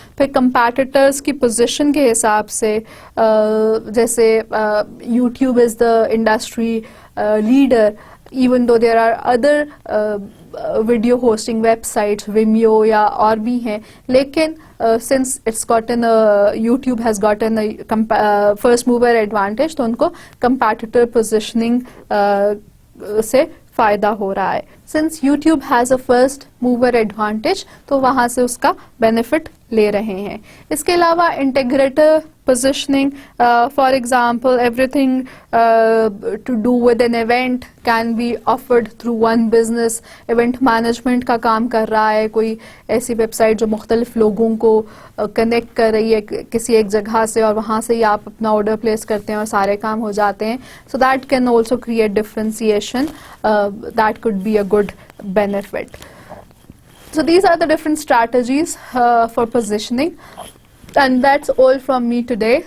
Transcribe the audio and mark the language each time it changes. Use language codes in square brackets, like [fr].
[hi] फिर कंपैटिटर्स की पोजीशन के हिसाब से जैसे [en] YouTube is the industry leader even though there are other video hosting websites, Vimeo [hi] या और भी हैं, लेकिन [en] since it's gotten YouTube has gotten a first mover advantage तो उनको competitor positioning [hi] से फ़ायदा हो रहा है. [en] Since YouTube has a first mover advantage [hi] तो वहाँ से उसका benefit ले रहे हैं. इसके अलावा [en] integrator positioning, for example everything to do with an event can be offered through one business. [hi] event management का काम कर रहा है कोई ऐसी वेबसाइट जो मुख्तलिफ लोगों को कनेक्ट कर रही है किसी एक जगह से और वहाँ से ही आप अपना ऑर्डर प्लेस करते हैं और सारे काम हो जाते हैं. [en] so that can also create differentiation, that could be a good benefit. So these are the different strategies for positioning. And that's all from me today.